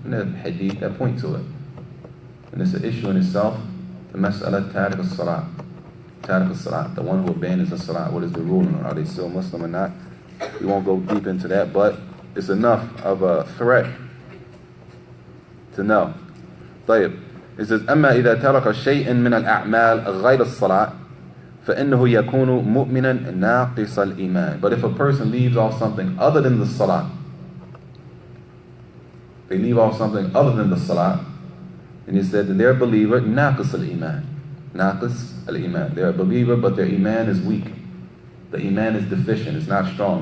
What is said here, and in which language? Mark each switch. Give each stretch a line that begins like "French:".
English: And there are hadith that point to it. And it's an issue in itself, the mas'ala tariq as-salah. Tariq as-salah, the one who abandons the Salah, what is the ruling? Are they still Muslim or not? We won't go deep into that, but it's enough of a threat to know.
Arabic: طيب.
English: It says,
Arabic: أما إذا ترك شيء من الأعمال غير الصلاة فإنه يكون مؤمنا ناقص الإيمان.
English: But if a person leaves off something other than the Salah, they leave off something other than the Salah, and he said that they're a believer,
Arabic: ناقص الإيمان. ناقص الإيمان.
English: They're a believer, but their Iman is weak. The Iman is deficient, it's not strong.